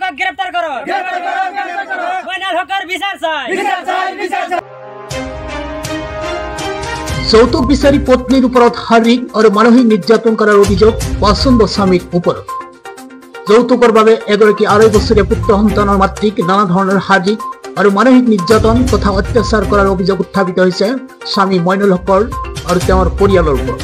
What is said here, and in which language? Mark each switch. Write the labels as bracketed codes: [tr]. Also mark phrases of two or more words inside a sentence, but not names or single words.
[bn] গ্রেফতার করো মইনুল হকের বিচার চাই। [as] যৌতুক বিচারী পত্নীর ওপৰত শাৰীৰিক আৰু মানসিক নিৰ্যাতন কৰাৰ অভিযোগ পছন্দ স্বামীৰ ওপৰত। যৌতুকৰ বাবে এগৰাকী 2.5 বছৰীয়া পুত্ৰ সন্তানৰ মাতৃক নানা ধৰণৰ শাৰীৰিক আৰু মানসিক নিৰ্যাতন তথা অত্যাচাৰ কৰাৰ অভিযোগ উত্থাপিত হৈছে স্বামী মইনুল হকৰ আৰু তেওঁৰ পৰিয়ালৰ ওপৰত।